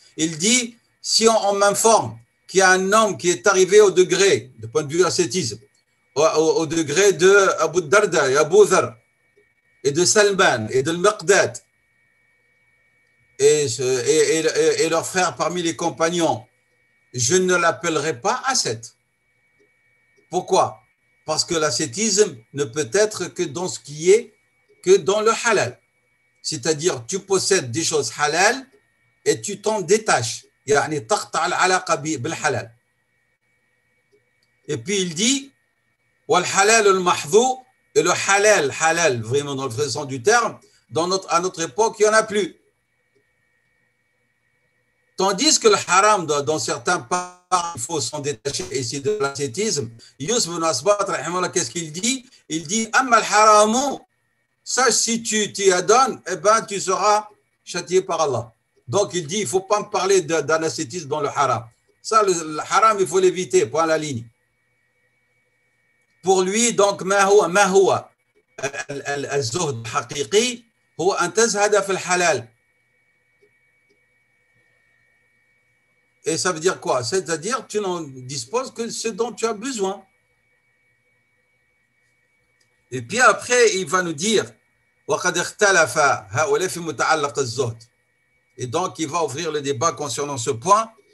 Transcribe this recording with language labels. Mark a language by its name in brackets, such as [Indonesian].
[French] Il dit, si on m'informe qu'il y a un homme qui est arrivé au degré, du point de vue ascétisme, au degré de Abu Darda et Abu Dhar, et de Salman, et de Al-Miqdad, et leurs frères parmi les compagnons, je ne l'appellerai pas ascète. Pourquoi? Parce que l'ascétisme ne peut être que dans ce qui est, que dans le halal. C'est-à-dire, tu possèdes des choses halal et tu t'en détaches. [Arabic] يعني تقطع العلاقة بالحلال. [French] Et puis il dit, [Arabic] والحلال المحظو, [French] et le halal, vraiment dans le vrai sens du terme, à notre époque, il n'y en a plus. Tandis que le haram, dans certains cas, il faut s'en détacher, et c'est de l'ascétisme. Youssef ibn Asbat, qu'est-ce qu'il dit? Il dit, [Arabic] أما الحرام [French] Sache si tu t'y adonnes, eh ben, tu seras châtié par Allah. Donc il dit, il ne faut pas me parler d'un ascétisme dans le haram. Ça, le haram, il faut l'éviter, point à la ligne. Pour lui, donc, [Arabic] ما هو الزهد الحقيقي هو أن تزهد في الحلال. [French] Et ça veut dire quoi? C'est-à-dire tu n'en disposes que ce dont tu as besoin. Et puis après, il va nous dire [Arabic] وقد اختلف هؤلاء في متعلق الزهد. [French] Et donc, il va ouvrir le débat concernant ce point.